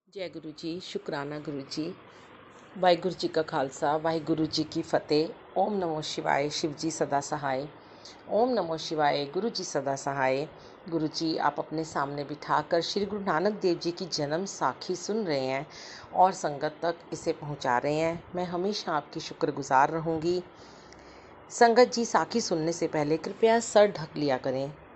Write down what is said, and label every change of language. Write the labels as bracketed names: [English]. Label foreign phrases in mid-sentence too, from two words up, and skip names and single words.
[Hindi] जय गुरु जी, शुक्राना गुरु जी। वाहिगुरु जी का खालसा, वाहिगुरु जी की फतेह। ओम नमो शिवाय, शिव जी सदा सहाय। ओम नमो शिवाय, गुरु जी सदा सहाय। गुरु जी आप अपने सामने बिठाकर श्री गुरु नानक देव जी की जन्म साखी सुन रहे हैं और संगत तक इसे पहुंचा रहे हैं। मैं हमेशा आपकी शुक्रगुजार रहूंगी। संगत जी, साखी सुनने से पहले कृपया सर ढक लिया करें।